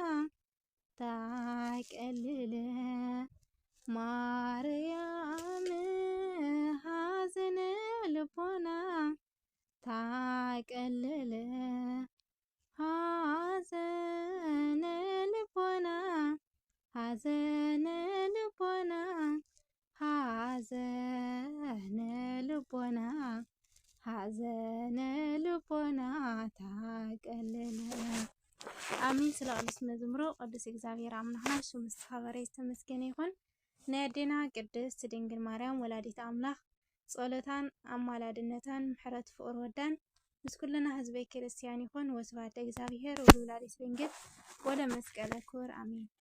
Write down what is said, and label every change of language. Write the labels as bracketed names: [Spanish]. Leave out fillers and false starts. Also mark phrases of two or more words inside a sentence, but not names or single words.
[Amharic] ታቀልል ማርያም ሐዘን ልቦና ታቀልል ሐዘን ልቦና ሐዘን ልቦና ሐዘን ልቦና ሐዘን ልቦና ታቀልል [Tigrinya] አሜን ስለ ቅዱስ መዝሙሩ ቅዱስ እግዚአብሔር አምላክና ስሙ ዝተኸበረ ዝተመስገነ ይኹን ናይ ኣዴና ቅድስት ድንግል ማርያም ወላዲት አምላክ ጸሎታን አማላድነታን ምሕረት ፍቅር ወዳን ምስ ኩልና ህዝበ ክርስቲያን ይኹን [Geez] ወስብሐት ለእግዚአብሔር ወለወላዲቱ ድንግል ወለመስቀለ ክቡር [Tigrinya] አሜን